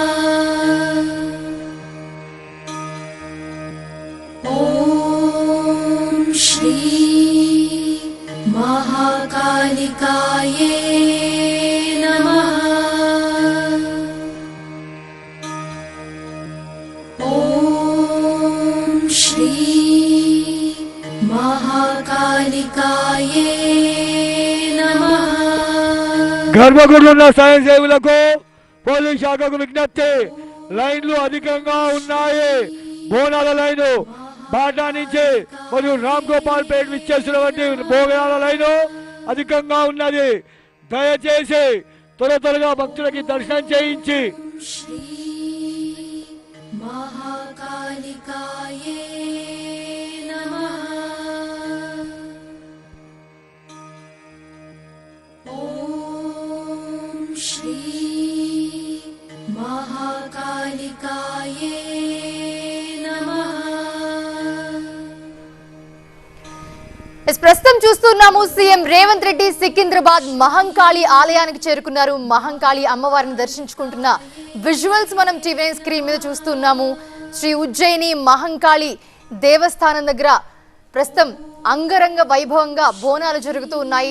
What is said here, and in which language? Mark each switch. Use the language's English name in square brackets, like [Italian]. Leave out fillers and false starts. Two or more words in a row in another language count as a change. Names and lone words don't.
[Sanskrit] ॐ श्री महाकालिकाये नमः। ॐ श्री महाकालिकाये नमः। [Telugu] గర్భగుడిలో సాయం సేవలకు పోలీస్ శాఖకు విజ్ఞప్తి. లైన్లు అధికంగా ఉన్నాయి. బోనాల లైను బాటా నుంచి మరియు రామ్ గోపాల్ పేట విచ్చేసినటువంటి బోనాల లైను అధికంగా ఉన్నది. దయచేసి త్వరగా భక్తులకి దర్శనం చేయించి [Sanskrit] महाकालिकाये नमः। ॐ श्री महाकालिकाये नमः। [Telugu] ప్రస్తుతం చూస్తున్నాము సీఎం రేవంత్ రెడ్డి సికింద్రాబాద్ మహంకాళి ఆలయానికి చేరుకున్నారు. మహంకాళి అమ్మవారిని దర్శించుకుంటున్న విజువల్స్ మనం టీవీ స్క్రీన్ మీద చూస్తున్నాము. శ్రీ ఉజ్జయిని మహంకాళి దేవస్థానం దగ్గర ప్రస్తుతం అంగరంగ వైభవంగా బోనాలు జరుగుతూ ఉన్నాయి.